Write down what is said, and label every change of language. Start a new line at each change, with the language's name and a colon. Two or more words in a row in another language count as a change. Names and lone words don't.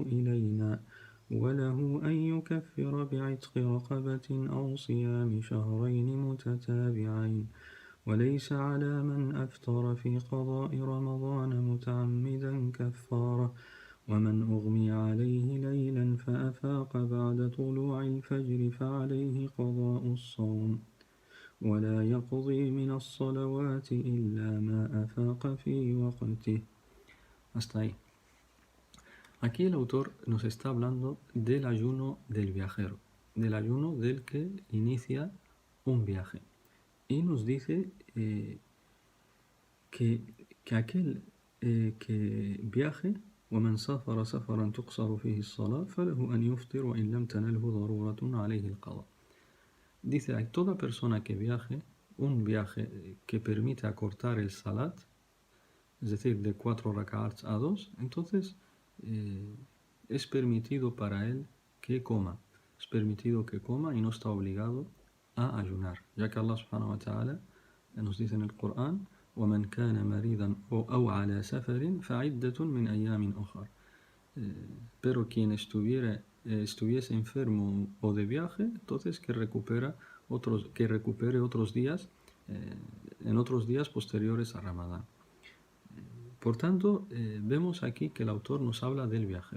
Arabic: إلينا وله أن يكفر بعتق رقبة أو صيام شهرين متتابعين وليس على من أفطر في قضاء رمضان متعمدا كفارة ومن أغمي عليه ليلا فأفاق بعد طلوع الفجر فعليه قضاء الصوم ولا يقضي من الصلوات إلا ما أفاق في وقته.
Spanish: Hasta ahí. Aquí el autor nos está hablando del ayuno del viajero, del ayuno del que inicia un viaje. Y nos dice que aquel que viaje,
Arabic: ومن سافر سفرا تقصر فيه الصلاة فله أن يفطر وإن لم تنله ضرورة عليه القضاء.
Spanish: Dice, hay toda persona que viaje, un viaje que permite acortar el salat, es decir, de 4 rak'ats a 2, entonces es permitido para él que coma. Es permitido que coma y no está obligado a ayunar, ya que
Arabic: الله سبحانه وتعالى
Spanish: nos dice en el Corán:
Arabic: ومن كان مريضا أو على سفر فعدة من أيام أخر.
Spanish: Pero quien estuviese enfermo o de viaje, entonces que recupere otros días en otros días posteriores a Ramadán. Por tanto, vemos aquí que el autor nos habla del viajero.